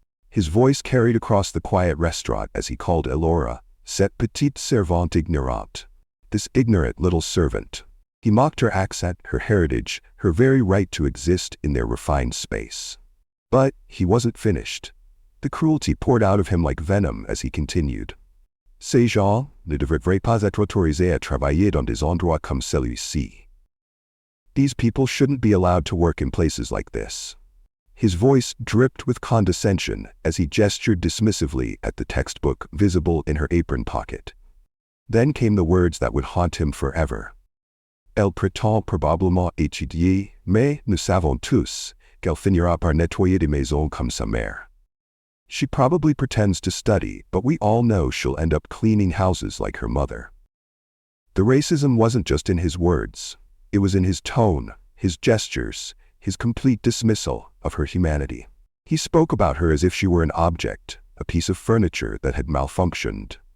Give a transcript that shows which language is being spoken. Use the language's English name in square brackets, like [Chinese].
[English] His voice carried across the quiet restaurant as he called Alora, [French] cette petite servante ignorante, [English] this ignorant little servant. He mocked her accent, her heritage, her very right to exist in their refined space. But he wasn't finished. The cruelty poured out of him like venom as he continued. [French] Ces gens ne devraient pas être autorisés à travailler dans des endroits comme celui-ci. [English] These people shouldn't be allowed to work in places like this. His voice dripped with condescension as he gestured dismissively at the textbook visible in her apron pocket. Then came the words that would haunt him forever. [French] Elle prétend probablement étudier, mais nous savons tous qu'elle finira par nettoyer des maisons comme sa mère. [English] She probably pretends to study, but we all know she'll end up cleaning houses like her mother. The racism wasn't just in his words. It was in his tone, his gestures, his complete dismissal of her humanity. He spoke about her as if she were an object, a piece of furniture that had malfunctioned.